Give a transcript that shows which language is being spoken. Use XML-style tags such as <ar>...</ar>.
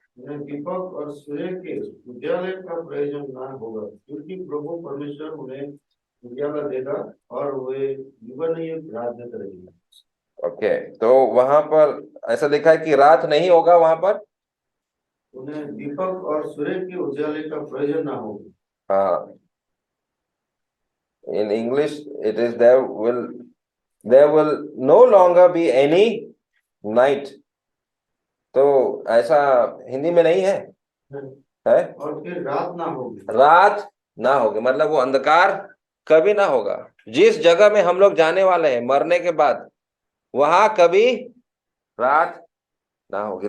<hi>उन्हें दीपक और सूर्य के उजाले का प्रयोजन ना होगा, क्योंकि प्रभु परमेश्वर उन्हें उजाला देगा और वे जीवन युग राज्य करेंगे। ओके। तो वहां पर ऐसा लिखा है कि रात नहीं होगा वहां पर। उन्हें दीपक और सूर्य के उजाले का प्रयोजन ना होगा।</hi> <en>हाँ, in English it is there will no longer be any night।</en> <hi>तो ऐसा हिंदी में नहीं है, है? और फिर रात ना होगी। रात ना होगी मतलब वो अंधकार कभी ना होगा। जिस जगह में हम लोग जाने वाले हैं मरने के बाद, वहां कभी रात ना होगी।</hi>